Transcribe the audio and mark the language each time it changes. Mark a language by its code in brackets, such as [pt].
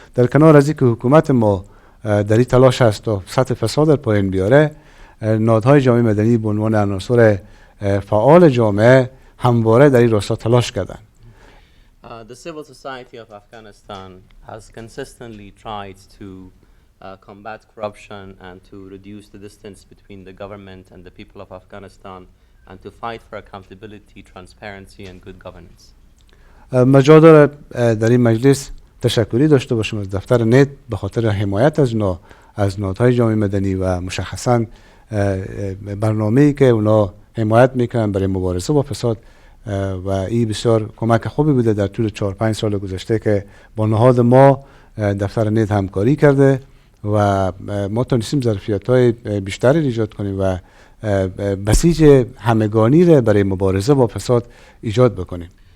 [fa] در کنار از اینکه حکومت ما در این تلاش هست تا سطح فساد در پایین بیاره، نهادهای جامعه مدنی به عنوان عناصر فعال جامعه همواره در این راستا تلاش کردند. [en] The civil society of Afghanistan has consistently tried to combat corruption and to reduce the distance between the government and the people of Afghanistan and to fight for accountability, transparency and good governance. [fa] مجال دارد در این مجلس تشکری داشته باشم از دفتر نت به خاطر حمایت از نهادهای جامعه مدنی و مشخصاً برنامه‌ای که اونا حمایت میکنن برای مبارزه با فساد و این بسیار کمک خوبی بوده در طول 4-5 سال گذشته که با نهاد ما دفتر نت همکاری کرده و ما تونستیم ظرفیت‌های بیشتری ایجاد کنیم و بسیج همگانی را برای مبارزه با فساد ایجاد بکنیم.